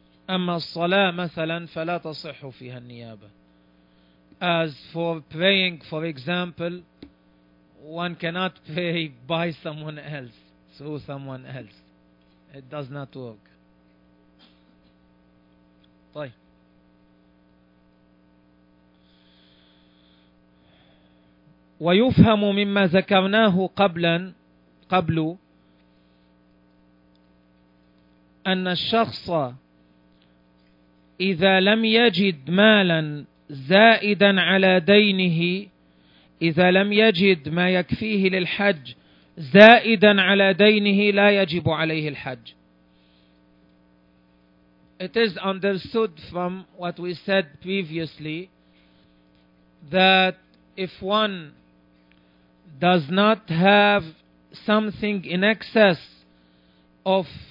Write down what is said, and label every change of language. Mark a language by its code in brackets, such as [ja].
[ar] أما الصلاة مثلا فلا تصح فيها النيابة. [en] As for praying, for example, one cannot pray by someone else, through someone else. It does not work. [ar] طيب. ويفهم مما ذكرناه قبل أن الشخص إذا لم يجد مالا زائدا على دينه، إذا لم يجد ما يكفيه للحج زائدا على دينه لا يجب عليه الحج. [en] It is understood from what we said previously that if one does not have something in excess of